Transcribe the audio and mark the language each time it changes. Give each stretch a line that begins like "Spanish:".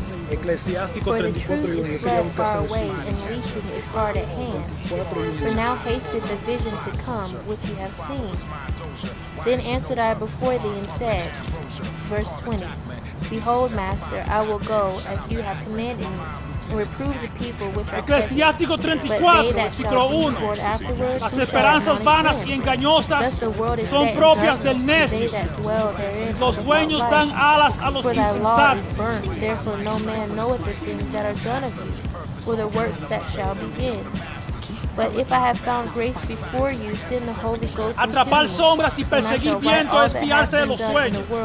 English: For the truth is fled far away, and leasing is hard at hand. For now hasted the vision to come, which you have seen. Then answered I before thee and said, verse 20, Behold, master, I will go as you have commanded me. and reprove the people which are
Spanish: Eclesiástico
English: present.
Spanish: 34, versículo 1. Las esperanzas vanas y engañosas son propias del necio. Los sueños dan alas a los insensatos.
English: Therefore no man knoweth the things that are done of you, or the works that shall begin. But if I have found grace before you, send the Holy Ghost
Spanish: Atrapar sombras y perseguir viento es fiarse de los sueños.